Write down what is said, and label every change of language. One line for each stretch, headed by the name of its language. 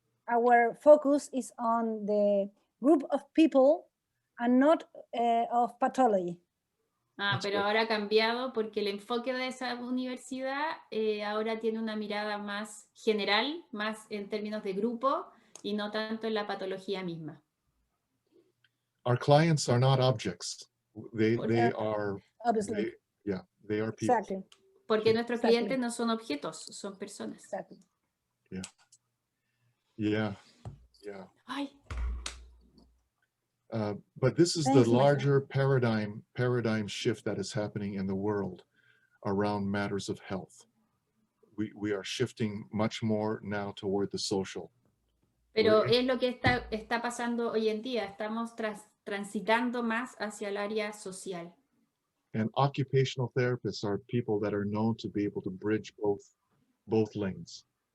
English: Our focus is on the group of people and not of pathology.
Spanish: Pero ahora ha cambiado porque el enfoque de esa universidad ahora tiene una mirada más general, más en términos de grupo y no tanto en la patología misma.
English: Our clients are not objects. They are Obviously. They are people. Exactly.
Spanish: Porque nuestros
English: Exactly.
Spanish: clientes no son objetos, son personas.
English: Exactly. Yeah. Yeah, yeah. Ay, But this is the Thanks, Michael. larger paradigm shift that is happening in the world around matters of health. We are shifting much more now toward the social.
Spanish: pero es lo que está pasando hoy en día. Estamos transitando más hacia el área social.
English: And occupational therapists are people that are known to be able to bridge both lanes.